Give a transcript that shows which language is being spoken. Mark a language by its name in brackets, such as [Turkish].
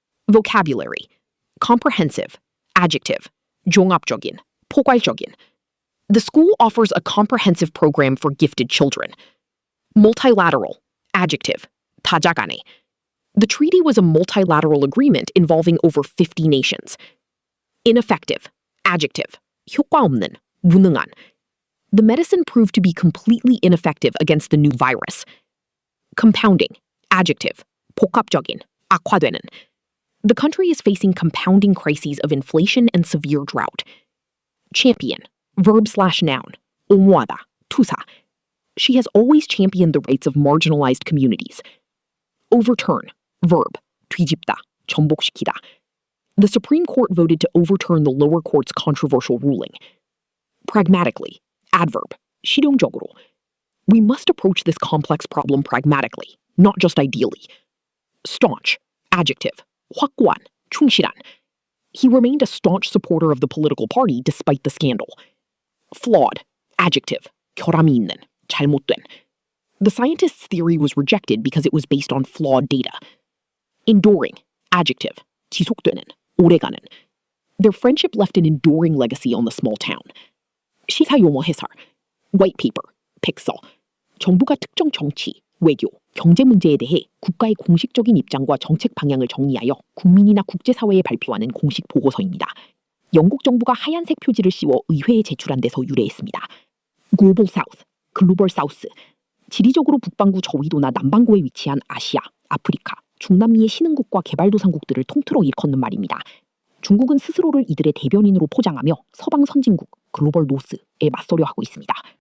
[English] Vocabulary: comprehensive, adjective, [Korean] 종합적인, 포괄적인. [English] The school offers a comprehensive program for gifted children. Multilateral, adjective, [Korean] 다자간에. [English] The treaty was a multilateral agreement involving over 50 nations. Ineffective, adjective, [Korean] 효과 없는, 무능한. [English] The medicine proved to be completely ineffective against the new virus. Compounding, adjective, [Korean] 복합적인, 악화되는. [English] The country is facing compounding crises of inflation and severe drought. Champion, verb/noun, [Korean] 옹호하다, 투사. [English] She has always championed the rights of marginalized communities. Overturn, verb, [Korean] 뒤집다, 전복시키다. [English] The Supreme Court voted to overturn the lower court's controversial ruling. Pragmatically, adverb, [Korean] 실용적으로. [English] We must approach this complex problem pragmatically, not just ideally. Staunch, adjective, [Korean] 확고한, 충실한. [English] He remained a staunch supporter of the political party despite the scandal. Flawed, adjective, [Korean] 결함이 있는, 잘못된. [English] The scientist's theory was rejected because it was based on flawed data. Enduring, adjective, [Korean] 지속되는, 오래가는. [English] Their friendship left an enduring legacy on the small town. [Korean] 시사 용어 해설, white paper, 백서. 정부가 특정 정치, 외교, 경제 문제에 대해 국가의 공식적인 입장과 정책 방향을 정리하여 국민이나 국제사회에 발표하는 공식 보고서입니다. 영국 정부가 하얀색 표지를 씌워 의회에 제출한 데서 유래했습니다. Global South, 글로벌 사우스. 지리적으로 북반구 저위도나 남반구에 위치한 아시아, 아프리카, 중남미의 신흥국과 개발도상국들을 통틀어 일컫는 말입니다. 중국은 스스로를 이들의 대변인으로 포장하며 서방 선진국, 글로벌 노스에 맞서려 하고 있습니다.